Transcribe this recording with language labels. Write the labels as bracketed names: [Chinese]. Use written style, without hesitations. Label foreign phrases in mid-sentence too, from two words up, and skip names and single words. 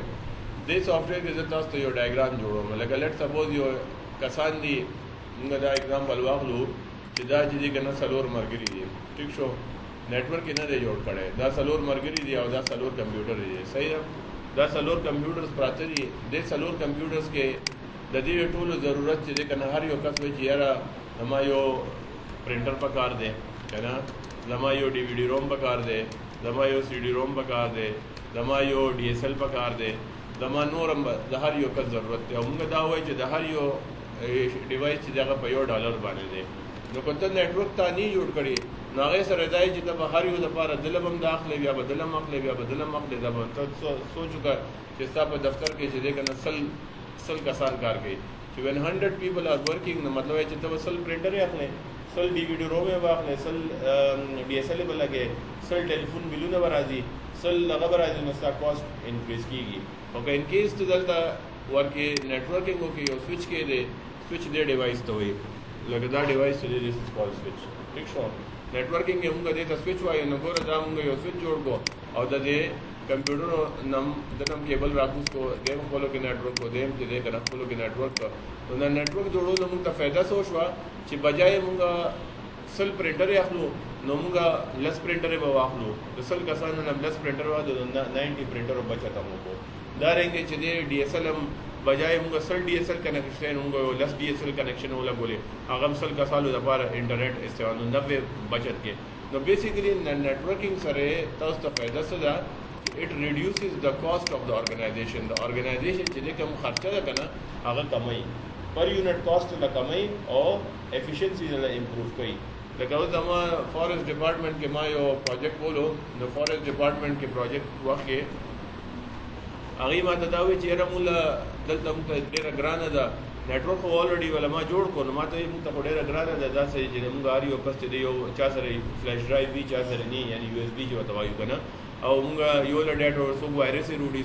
[Pashto] دې سافټویر کې زه تاسو ته یو ډایګرام جوړوم. لکه [English] let suppose [Pashto] یو کسان دي، موږ دا ایگزامپل واخلو چې دا چې دی کنه څلور ملګري دي، ٹھیک شو، نیټورک یې نه دی جوړ کړی، دا څلور ملګري دي او دا څلور کمپیوټر دي، صحیح ده. دا څلور کمپیوټرز پراته دي. دې څلور کمپیوټرز کې د دې ټولو ضرورت چې دی کنه هر یو کس وایي چې یاره زما یو پرنټر پکار دی کنه، زما یو [English] DVD ROM [Pashto] پکار دی، زما یو [English] CD ROM [Pashto] پکار دی، زما یو डी एस एल پکار دی، زما نورم د هر یو کس ضرورت دی. او موږ دا وایي چې د هر یو ډیوایس چې دغه په $1 باندې دی. نو کته نیټورک ته نه جوړ کړي نو هغه سره دای چې د هر یو لپاره دلم داخله بیا بدلم مخله بیا بدلم مخله دا ته سوچوګه چې تاسو په دفتر کې چې دغه سل کسان کار کوي چې [English] when 100 people are working [Pashto] نو مطلب چې ته سل پرنټر یې اخلي، سل [English] DVD ROM [Pashto] یې واخلي، سل डी एस एल بلګي، سل ټلیفون بلونه ورازي، سل هغه ورازي نو ستا کاست انکریز کیږي. او که [English] in case [Pashto] ته دلته ورکه نیټورکینګ او کې یو سوئچ کې دی، سوئچ دې ډیوایس ته وي لکه دا ډیوایس چې دی [English] this call switch, [Pashto] ٹھیک شو. نیټورکینګ یې موږ دې ته سوئچ وایو نو ګوره دا موږ یو سوئچ جوړ کو او د دې کمپیوټر نم دنم کیبل راکوس کو دیم خپلو کې نیټورک کو دیم چې دې کنه خپلو کې نیټورک کو نو نیټورک جوړولو موږ ته فایده څه شو چې بجای موږ سل پرنټر اخلو نو موږ لس پرنټر به واخلو، د سل کسانو نه لس پرنټر واخلو 90 پرنټر بچته مو کو. دا رنګ چې دې डी एस एल بجای موږ سل [English] DSL connection [Pashto] موږ لس [English] DSL connection [Pashto] ولا بولې هغه سل کسانو لپاره انټرنیټ استعمال 90 بچت کې. نو بیسیکلی نیټورکینګ سره تاسو ته فایده څه ده؟ [English] it reduces the cost of the organization. The organization [Pashto] چې کوم خرچه ده کنه هغه کمای، [English] per unit cost [Pashto] له کمای او افیشنسی له امپروو کوي. لکه اوس زما [English] forest department [Pashto] کې ما یو پروجیکټ بولو نو [English] forest department [Pashto] کې پروجیکټ وخت کې هغې ما ته دا وایي چې یاره موږ دلته موږ ته ډېره ګرانه ده نیټورک خو الریډي ولا ما جوړ کړو نو ما ته وایي موږ ته خو ډېره ګرانه ده داسې چې موږ هر یو کس چې دی یو چا سره [English] flash drive [Pashto] وي چا سره نه یعنې یو ایس بي چې ورته وایو که نه او موږ یو له ډیټا څوک وایرس یې وروړي